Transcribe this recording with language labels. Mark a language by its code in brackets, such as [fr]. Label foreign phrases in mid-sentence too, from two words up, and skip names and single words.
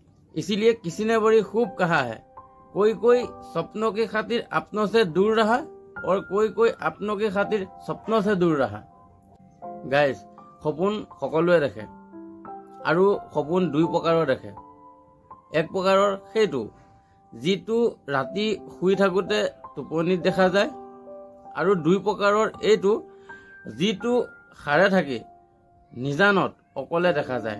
[hi] इसीलिए किसी ने बड़ी खूब कहा है, कोई कोई सपनों की खातिर अपनों से दूर रहा और कोई कोई अपनों की खातिर सपनों से दूर रहा। गाइज, [as] সপোন সকলোৱে দেখে আৰু সপোন দুই প্ৰকাৰৰ দেখে। এক প্ৰকাৰৰ সেইটো যিটো ৰাতি শুই থাকোঁতে টোপনিত দেখা যায়, আৰু দুই প্ৰকাৰৰ এইটো যিটো সাৰে থাকি নিজানত অকলে দেখা যায়।